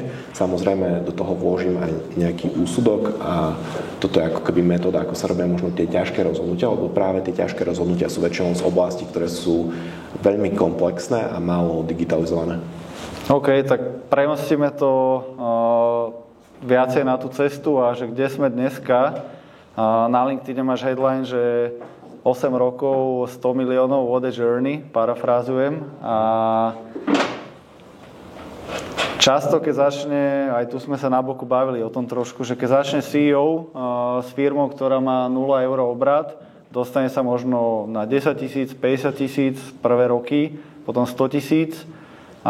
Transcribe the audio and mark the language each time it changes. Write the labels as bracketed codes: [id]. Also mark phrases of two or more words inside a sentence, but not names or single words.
[sk] Samozrejme do toho vložím aj nejaký úsudok a toto je ako keby metóda, ako sa robia možno tie ťažké rozhodnutia, lebo práve tie ťažké rozhodnutia sú väčšinou z oblastí, ktoré sú veľmi komplexné a málo digitalizované. OK, tak premostíme to viacej na tú cestu a že kde sme dneska. Na LinkedIn máš headline, že 8 rokov, 100 miliónov, [en] what a journey, [sk] parafrázujem. A často, keď začne, aj tu sme sa na boku bavili o tom trošku, že keď začne CEO s firmou, ktorá má 0 eur obrat, dostane sa možno na 10 000, 50 000 prvé roky, potom 100 000.